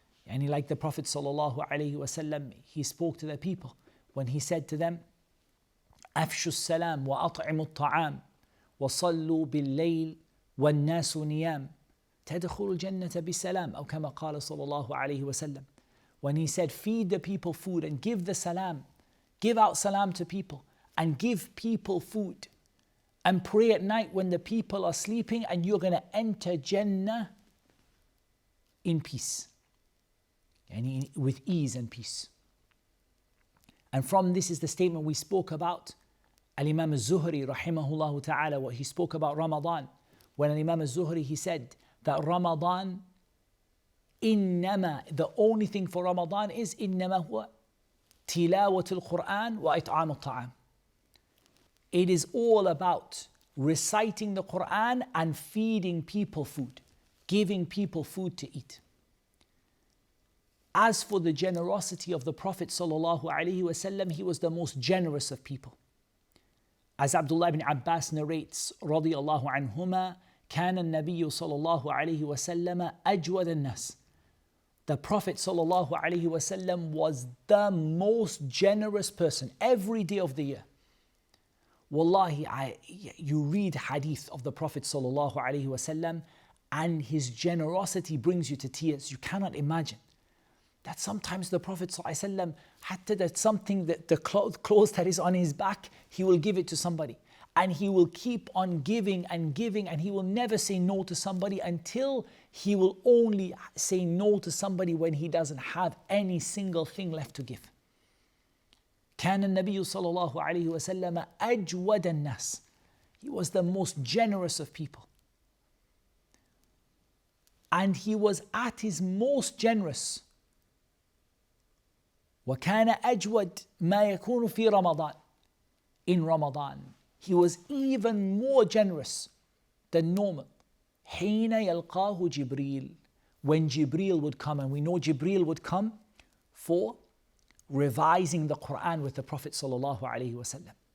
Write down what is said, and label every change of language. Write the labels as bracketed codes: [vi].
[en] And like the Prophet sallallahu alaihi wasallam, he spoke to the people when he said to them, [ar] أفشوا السلام وأطعموا الطعام وصلوا بالليل والناس نيام تدخلوا الجنة بسلام أو كما قال صلى الله عليه وسلم. [en] When he said, feed the people food and give the salam, give out salam to people and give people food and pray at night when the people are sleeping, and you're going to enter Jannah in peace, and with ease and peace. And from this is the statement we spoke about Al-Imam al-Zuhri rahimahullah ta'ala, what he spoke about Ramadan, when Al-Imam al-Zuhri, he said that Ramadan, the only thing for Ramadan is [ar] إنما هو تلاوة القرآن وإطعام الطعام. [en] It is all about reciting the Quran and feeding people food, giving people food to eat. As for the generosity of the Prophet sallallahu alaihi wasallam, he was the most generous of people. As Abdullah ibn Abbas narrates, [ar] رضي الله عنهما, كان النبي صلى الله عليه وسلم أجود الناس. [en] The Prophet sallallahu alaihi wasallam was the most generous person every day of the year. Wallahi, you read hadith of the Prophet sallallahu alaihi wasallam, and his generosity brings you to tears. You cannot imagine that sometimes the Prophet ﷺ, hatta that something, that the clothes that is on his back, he will give it to somebody. And he will keep on giving and giving, and he will never say no to somebody until he will only say no to somebody when he doesn't have any single thing left to give. [ar] كان النبي صلى الله عليه وسلم أجود الناس. [en] He was the most generous of people. And he was at his most generous. [ar] وكان أجود ما يكون في رمضان. [en] In Ramadan, he was even more generous than normal. [ar] حين يلقاه جبريل. [en] When Jibreel would come, and we know Jibreel would come for revising the Quran with the Prophet sallallahu alaihi wasallam.